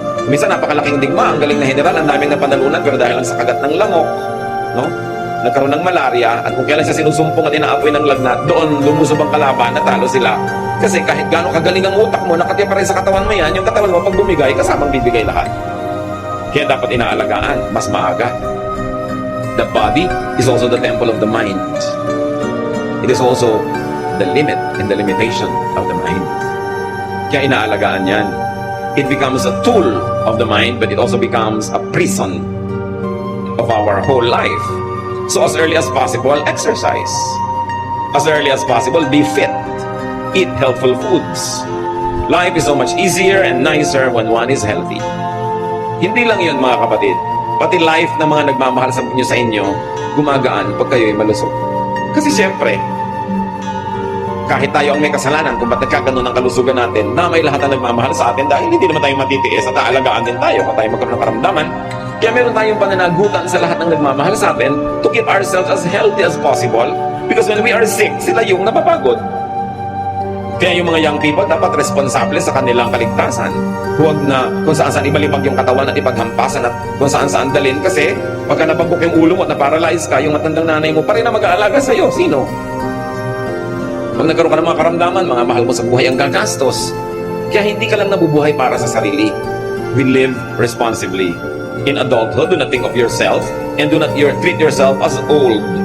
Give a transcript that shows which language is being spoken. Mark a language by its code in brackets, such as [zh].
[tl] Minsan napakalaking digma, ang galing na general, ang daming napanalunan, pero dahil lang sa kagat ng lamok, no? Nagkaroon ng malaria, at kung kailan siya sinusumpong at inaapoy ng lagnat, doon lumusob ang kalaban, natalo sila. Kasi kahit gaano kagaling ang utak mo, nakatiya pa rin sa katawan mo yan, yung katawan mo pag bumigay, kasamang bibigay lahat. Kaya dapat inaalagaan, mas maaga. [en] The body is also the temple of the mind. It is also the limit and the limitation of the mind. [tl] Kaya inaalagaan yan. [en] It becomes a tool of the mind, but it also becomes a prison of our whole life. So as early as possible, exercise. As early as possible, be fit. Eat healthful foods. Life is so much easier and nicer when one is healthy. [tl] Hindi lang yun, mga kapatid. Pati life ng mga nagmamahal sa inyo, gumagaan pag kayo'y malusog. Kasi siyempre, kahit tayo ang may kasalanan kung ba't nagkaganon ang kalusugan natin, na may lahat ang nagmamahal sa atin dahil hindi naman tayo matitiis at aalagaan din tayo kung tayo magkaroon ng karamdaman. Kaya meron tayong pananagutan sa lahat ng nagmamahal sa atin [en] to keep ourselves as healthy as possible, because when we are sick, [tl] sila yung napapagod. Kaya yung mga young people dapat responsable sa kanilang kaligtasan. Huwag na kung saan-saan ibalibag yung katawan at ipaghampasan at kung saan-saan dalhin, kasi pagka napagbuka yung ulo mo at na-paralyze ka, yung matandang nanay mo pa rin na mag-aalaga sa'yo. Sino? Pag nagkaroon ka ng mga karamdaman, mga mahal mo sa buhay ang gagastos. Kaya hindi ka lang nabubuhay para sa sarili. [en] We live responsibly. In adulthood, do not think of yourself and do not treat yourself as old.